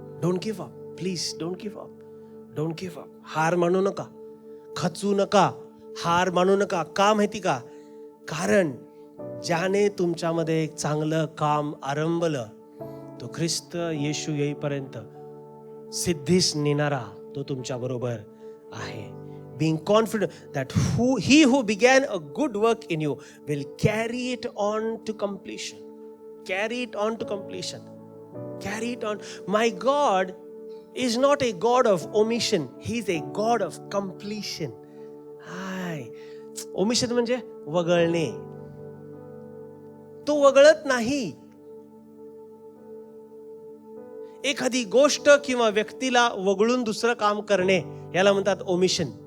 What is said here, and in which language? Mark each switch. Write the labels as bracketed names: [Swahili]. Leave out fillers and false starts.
[English] Don't give up, please don't give up, don't give up. [Marathi] हार मानू नका, खचू नका, हार मानू नका. का माहिती का? कारण ज्याने तुमच्यामध्ये एक चांगलं काम आरंभलं तो ख्रिस्त येशू येईपर्यंत सिद्धीस नेणारा तो तुमच्या बरोबर आहे. [English] Being confident that he who began a good work in you will carry it on to completion. Carry it on to completion. Carry it on. My God is not a God of omission. He is a God of completion. [Marathi] High, omission म्हणजे वगळणे. तो वगळत नाही. एखादी गोष्ट किंवा व्यक्तीला वगळून दुसरं काम करणे याला म्हणतात ओमिशन.